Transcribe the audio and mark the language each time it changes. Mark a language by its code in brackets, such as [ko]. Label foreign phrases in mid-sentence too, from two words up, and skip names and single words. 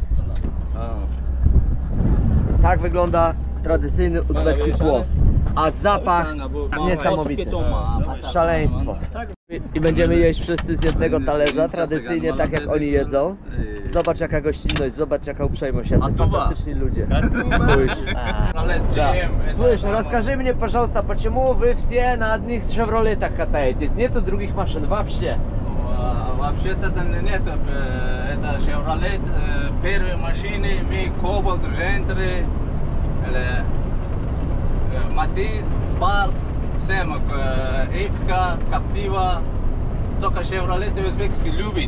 [pl] Tak wygląda tradycyjny uzbecki płow. A zapach niesamowity. Szaleństwo. I będziemy jeść wszyscy z jednego talerza, tradycyjnie tak jak oni jedzą. Zobacz jaka gościnność, zobacz jaka uprzejmość, jacy fantastyczni ludzie. Spójrz. [ru] Слышь, расскажи мне, пожалуйста, почему вы все на одних шевролетах катаетесь? Нету других машин вообще? Вообще-то нет, это Chevrolet, первые машины, мы Cobalt, Gentry, Matiz, Spark, всем, Эпика, Captiva, только Chevrolet узбекский любит.